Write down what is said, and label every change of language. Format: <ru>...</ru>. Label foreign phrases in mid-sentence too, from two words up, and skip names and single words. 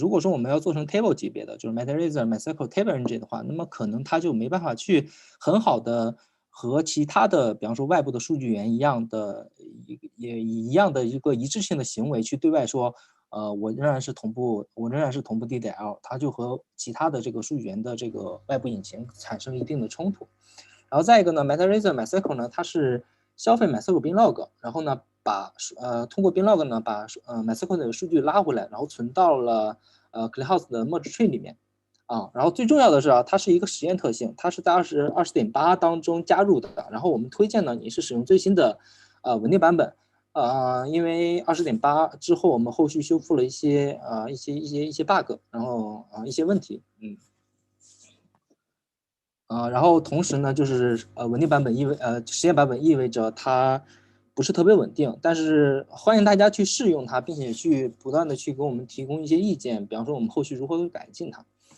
<zh>如果说我们要做成 table 级别的，就是 Materialized MySQL Table Engine 的话，那么可能它就没办法去很好的和其他的，比方说外部的数据源一样的一个一致性的行为去对外说，我仍然是同步 DDL， 它就和其他的这个数据源的这个外部引擎产生一定的冲突。然后再一个呢 ，Materialized MySQL 呢，它是消费 MySQL</zh> <en>bin log，</en> <zh>然后呢通过</zh> <en>bin log</en> <zh>呢把MySQL 的数据拉回来，然后存到了ClickHouse 的</zh> <en>merge tree</en> <zh>里面然后最重要的是它是一个实验特性，它是在20.8当中加入的。然后我们推荐呢你是使用最新的稳定版本因为20.8之后我们后续修复了一些bug， 然后一些问题然后同时呢，就是稳定版本实验版本意味着它不是特别稳定，但是欢迎大家去试用它，并且去不断的去给我们提供一些意见，比方说我们后续如何改进它。</zh>